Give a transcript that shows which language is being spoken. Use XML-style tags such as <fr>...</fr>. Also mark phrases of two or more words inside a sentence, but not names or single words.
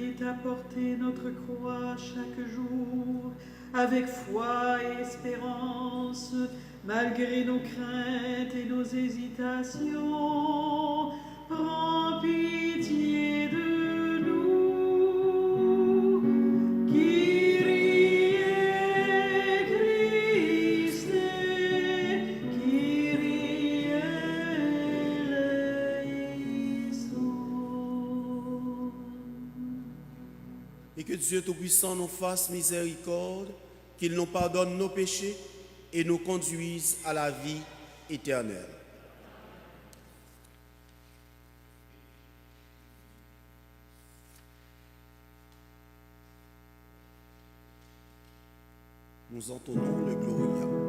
<fr>à porter notre croix chaque jour, avec foi et espérance, malgré nos craintes et nos hésitations. Prends pitié de nous.</fr> <el>Κύριε Χριστέ, Κύριε ἐλέησον.</el> <fr>Et que Dieu Tout-Puissant nous fasse miséricorde, qu'il nous pardonne nos péchés et nous conduise à la vie éternelle. Nous entonnons le Gloria.</fr>